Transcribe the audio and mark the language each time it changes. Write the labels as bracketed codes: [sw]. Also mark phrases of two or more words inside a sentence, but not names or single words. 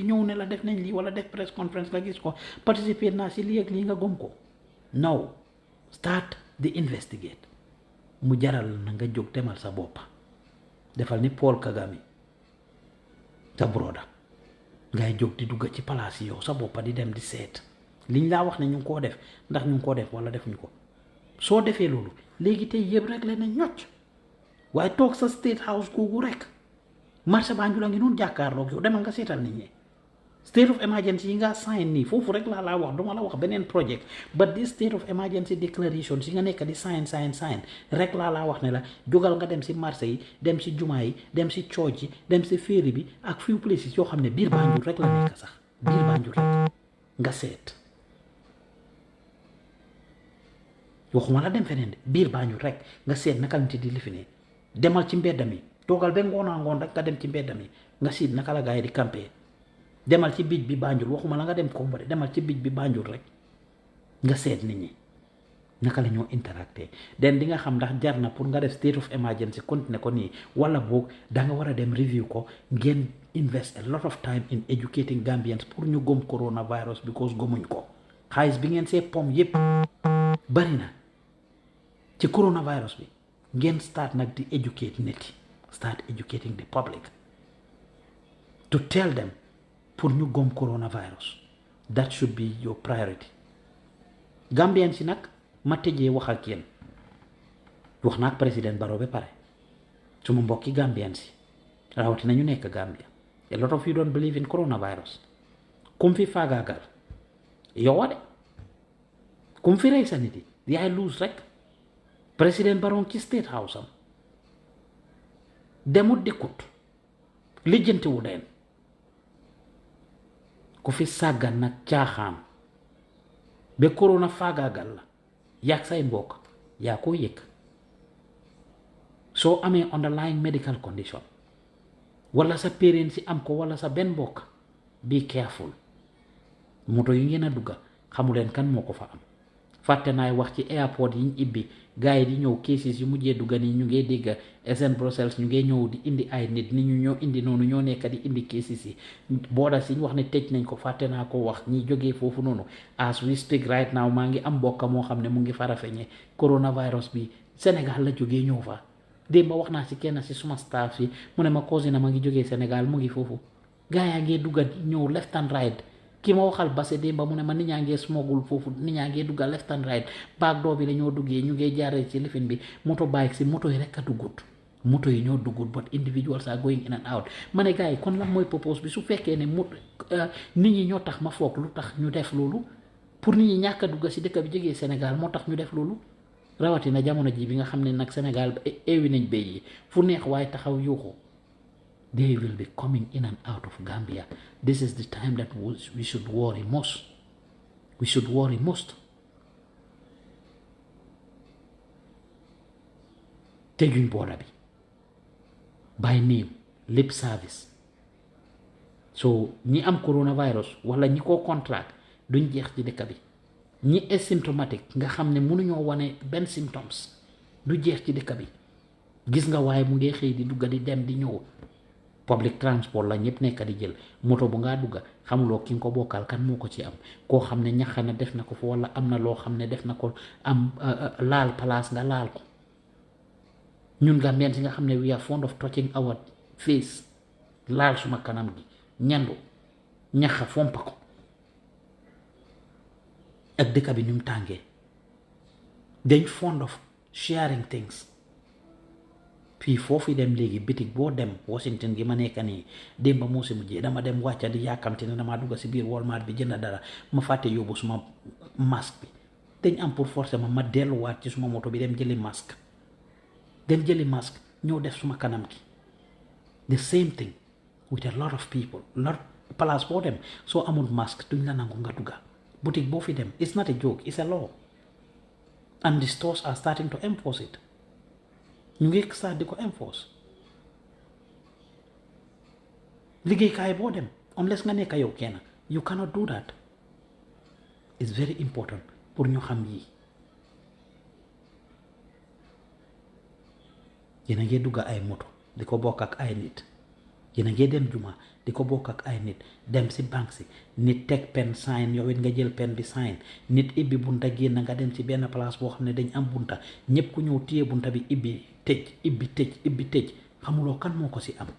[wo] ñëw ne la def nañ lii wala def [en] press conference [wo] nga gis ko participer naa si lii ak lii nga gëm ko [en] now start [wo] di investigate mu jaral na nga jóg demal sa boppa defal ni Paul Kagame sa broda ngay jóg di dugg ci palaas yi yow sa boppa di dem di seet liñ laa wax ne ñu ngi koo def ndax ñu ngi koo def wala defuñ ko soo defee loolu léegi tey yëpp rek leen nañ ñocc waaye toog sa [en] state house [wo] googu rek marché Banjul a ngi noonu jàkkaarloog yow demal nga seetal nit ñi [en] state of emergency [wo] yi nga sign nii foofu rek laa wax duma la wax beneen project [en] but this state of emergency declaration [wo] si nga nekk di sign rek laa wax ne la jógal nga dem si marché yi dem si jumaa yi dem si church yi dem si féeri bi ak [en] few places [wo] yoo xam ne biir Banjul rek la nekk sax biir Banjul rek nga seet waxuma la dem feneen de biir Banjul rek nga seet naka lañ ci di lifinee demal ci mbedda mi toogal ba ngoon rek nga dem ci mbedda mi nga siit naka la gaay di campé demal ci bij bi Banjul waxuma la nga dem Kombo de demal ci bij bi Banjul rek nga seet nit ñi naka la ñoo interacté den di nga xam ndax jar na pour nga def [en] state of emergency [wo] continuer ko nii wala boog da nga war a dem review ko ngeen [en] invest a lot of time in educating Gambians [wo] pour ñu gëm coronavirus because gëmuñ ko xaalis bi ngeen see pom yépp bari na ci coronavirus bi ngeen start nag di educate nit yi [en] start educating the public to tell them [wo] pour ñu gom coronavirus [en] that should be your priority Gambians [wo] si nag ma tëjee wax ak yéen wax naa ak président Barrow ba pare suma mbokki Gambians si rawatina ñu nekk Gambia [en] a lot of you don't believe in coronavirus [wo] kum fi faagaagal yow de kum fi rey sa nit yi yaay lose rek président Barrow ci state house am demut dikkut lijjantiwu leen ku fi sàggan nag caaxaan ba corona faagaagal la yaag say mbokk yaa ko yëg soo amee [en] underlying medical condition [wo] wala sa parents si am ko wala sa benn mbokk [en] be careful [wo] moto yi ngeen a dugga xamuleen kan moo ko fa am fàtte naay wax ci airport yi ñu ibbi gars yi di ñëw cases yu mujjee dugga nii ñu ngee dégg SN Brussels ñu ngee ñëw di indi ay nit ñu ñoo indi noonu ñoo nekk di indi cases yi booda si ñu wax ne tëj nañ ko fàtte naa ko wax ñi jógee foofu noonu [en] as we speak right now [wo] maa ngi am mbokka moo xam ne mu ngi farafeñe coronavirus bi Sénégal la jógee ñëw fa démb wax naa si kenn si suma staff yi mu ne ma cousin ma ngi jógee Sénégal mu ngi foofu gars yaa ngee dugga ñëw [en] left and right [wo] ki ma waxal base démba mu ne ma nit ñaa ngee smogul foofu nit ñaa ngee dugga [en] left and right [wo] baag doo bi la ñoo duggee ñu ngee jaaree ci lifin bi moto bike si moto yi rek a duggut moto yi ñoo duggut [en] but individuals are going in and out [wo] ma ne gars yi kon lan mooy purpose bi su fekkee ne nit ñi ñoo tax ma foog lu tax ñu def loolu pour nit ñi ñàkk a dugga si dëkk bi jógee Sénégal moo tax ñu def loolu rawatina jamono ji bi nga xam ne nag Sénégal eewi nañ béy yi fu neex waaye taxaw yuuxu [en] they will be coming in and out of Gambia. This is the time that we should worry most. We should worry most. [wo] Tëjuñ border bi [en] by name lip service [wo] so ñi am coronavirus wala ñi ko contract duñ jeex ci dëkk bi ñi asymptomatique nga xam ne mënuñoo wane benn symptoms du jeex ci dëkk bi gis nga waaye mu ngi xëy di dugga di dem di ñëw [en] public transport [wo] la ñëpp nekk di jël moto bu ngaa dugga xamuloo ki nga ko bokkal kan moo ko ci am koo xam ne ñaxa na def na ko fa wala am na loo xam ne def na ko am laal place nga laal ko ñun Gambians si nga xam ne [en] we are fond of touching our face [wo] laal suma kanam gi ñandu ñaxa fompa ko ak dëkk bi ñu mu tàngee dañ [en] fond of sharing things [wo] fii foofu dem léegi bitig boo dem Washington gi ma nekk nii démb moo si mujjee dama dem wàcca di yàkkamte ne damaa dugg si biir Walmart bi jënd dara ma fàtte yóbbu suma masque bi dañ am [fr] pour forcer [wo] ma delluwaat ci suma moto bi dem jëli masque ñëw def suma kanam gi [en] the same thing with a lot of people [wo] place boo dem soo amul masque duñ la nangu nga dugga boutique boo fi dem [en] it's not a joke, it's a law, and the stores are starting to enforce it. [wo] ñu ngi start di ko enforce. liggéeykaay boo dem unless nga nekk yow kenn [en] you cannot do that. It's very important [wo] pour ñu xam yi. yéen a ngi dugga ay moto di ko bokk ak ay nit, yéen a ngi dem juma di ko bokk ak ay nit, dem si banque si nit teg pen sign yow it nga jël pen bi sign, nit ibbi bunta génn nga dem ci benn place boo xam ne dañ am bunta ñëpp ku ñëw téye bunta bi ibbi tëj xamuloo kan moo ko si am.